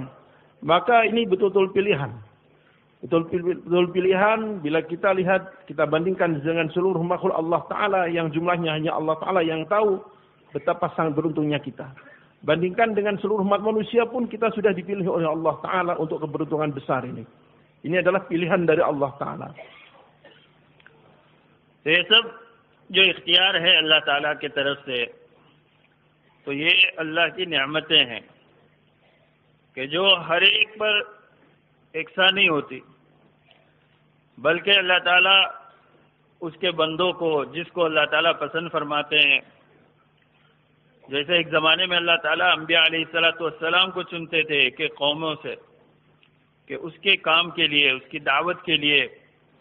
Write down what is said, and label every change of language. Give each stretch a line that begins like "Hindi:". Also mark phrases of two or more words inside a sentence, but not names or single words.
Indonesian: Maka ini betul-betul pilihan. Betul pilihan bila kita lihat, kita bandingkan dengan seluruh makhluk
Arabic: الله تعالى
Indonesian: yang jumlahnya hanya
Arabic: الله تعالى
Indonesian: yang tahu betapa sangat beruntungnya kita. Bandingkan dengan seluruh umat manusia pun kita sudah dipilih oleh
Arabic: الله تعالى
Indonesian: untuk keberuntungan besar ini. Ini adalah pilihan dari
Arabic: الله تعالى.
Urdu: تو یہ سب جو اختیار ہے اللہ تعالیٰ کی طرف سے، تو یہ اللہ کی نعمتیں ہیں کہ جو ہر ایک پر یکساں نہیں ہوتی، بلکہ اللہ تعالیٰ اس کے بندوں کو، جس کو اللہ تعالیٰ پسند فرماتے ہیں، جیسے ایک زمانے میں اللہ تعالیٰ انبیاء
Arabic: علیہ السلام
Urdu: کو چنتے تھے کہ قوموں سے، کہ اس کے کام کے لیے، اس کی دعوت کے لیے